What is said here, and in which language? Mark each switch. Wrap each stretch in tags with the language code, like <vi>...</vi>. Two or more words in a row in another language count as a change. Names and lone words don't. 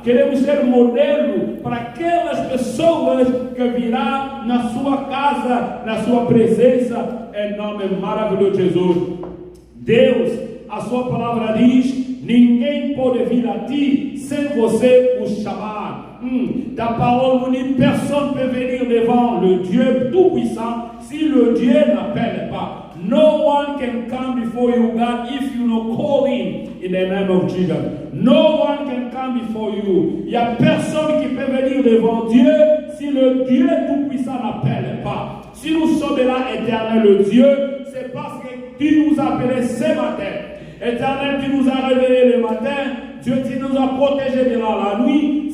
<pt>Queremos ser modelo para aquelas pessoas que virão na sua casa, na sua presença, em nome maravilhoso de Jesus. Deus, a sua palavra diz: ninguém pode vir a Ti sem você o chamar.</pt> <fr>Ta parole nous dit: personne ne peut venir devant le Dieu Tout-Puissant si le Dieu n'appelle pas.</fr> <en>No one can come before you, God, if you don't call Him in the name of Jesus. No one can come before you.</en> <fr>Il n'y a personne qui peut venir devant Dieu si le Dieu Tout-Puissant n'appelle pas. Si nous sommes là, éternel Dieu, c'est parce que Tu nous as appelés ce matin. Éternel, Tu nous as réveillés le matin. Dieu, Tu nous as protégés durant la nuit.</fr>